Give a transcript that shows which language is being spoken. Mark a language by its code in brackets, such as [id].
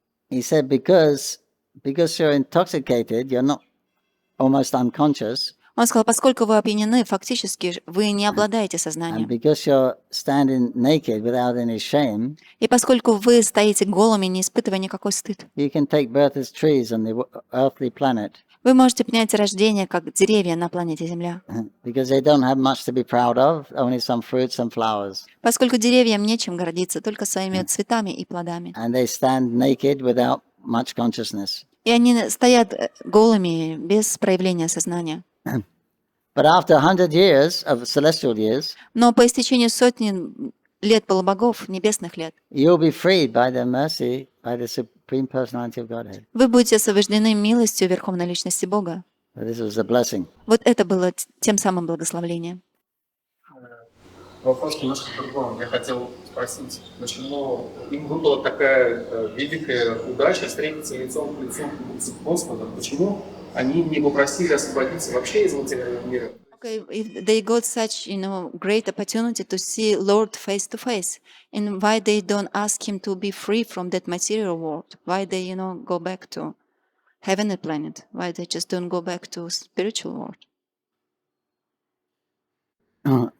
[en] He said, because you're intoxicated, you're not almost unconscious. [ru] Он сказал, поскольку вы опьянены, фактически вы не обладаете [en] And [ru] сознанием. [en] because you're standing naked without any shame, [ru] И поскольку вы стоите голыми, не испытывая никакой стыд, [en] you can take birth as trees on the earthly planet. [ru] Вы можете понять рождение как деревья на планете Земля, [en] because they don't have much to be proud of, only some fruits and flowers. [ru] поскольку деревьям нечем гордиться, только своими цветами и плодами. [en] And they stand naked without much consciousness. [ru] И они стоят голыми, без проявления сознания. [en] But after 100 years of celestial years, [ru] Но по истечению сотни лет полубогов, небесных лет, [en] you'll be freed by their mercy, by the Supreme Personality of Godhead. [ru] вы будете освобождены милостью Верховной Личности Бога. [en] So this was a blessing. [ru] Вот это было тем самым благословлением. Вопрос немножко по-другому. Я хотел спросить, почему им выпала такая великая удача встретиться лицом к лицу с Господом? Почему они не попросили освободиться вообще из материального мира? [en] Okay, if they got such, great opportunity to see Lord face to face, and why they don't ask him to be free from that material world? Why they, go back to heavenly planet? Why they just don't go back to spiritual world?